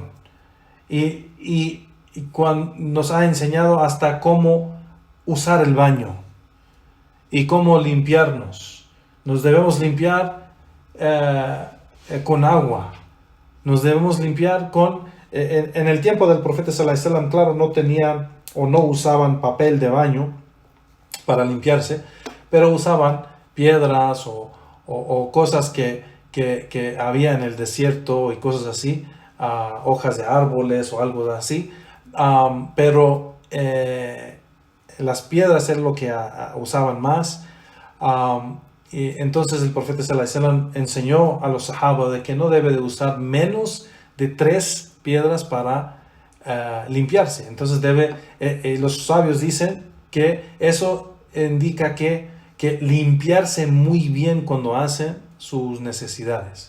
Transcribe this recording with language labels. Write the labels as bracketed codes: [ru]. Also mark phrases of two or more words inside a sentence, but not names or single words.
[es] Y nos ha enseñado hasta cómo usar el baño y cómo limpiarnos. Nos debemos limpiar con agua. Nos debemos limpiar con... en el tiempo del profeta [ar] صلى الله عليه وسلم, [es] claro, no tenían o no usaban papel de baño para limpiarse, pero usaban piedras o cosas que había en el desierto y cosas así. Hojas de árboles o algo así, pero las piedras era lo que usaban más. Y entonces el profeta [ar] صلى الله عليه وسلم [es] enseñó a los sahaba de que no debe de usar menos de 3 piedras para limpiarse. Entonces los sabios dicen que eso indica que limpiarse muy bien cuando hacen sus necesidades.